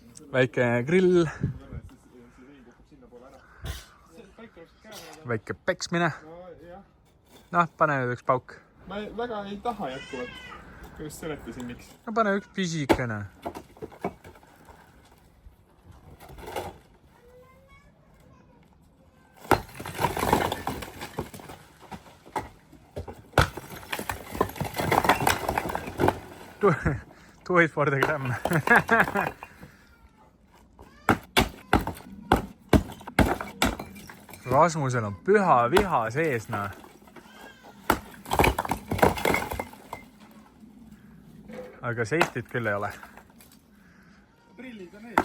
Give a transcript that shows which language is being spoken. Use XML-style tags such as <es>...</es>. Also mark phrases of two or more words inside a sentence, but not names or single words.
<et>väike grill. Väike peksmine. Noh, pane nüüd üks pauk. Ma väga ei taha jätkuvalt. Kuidas seletasin, miks? No pane üks pisikene.</et> <en>Do it for the gram.</en> <et>Rasmusel on püha viha sees, noh. Aga seistit küll ei ole. Prillid on ees.</et>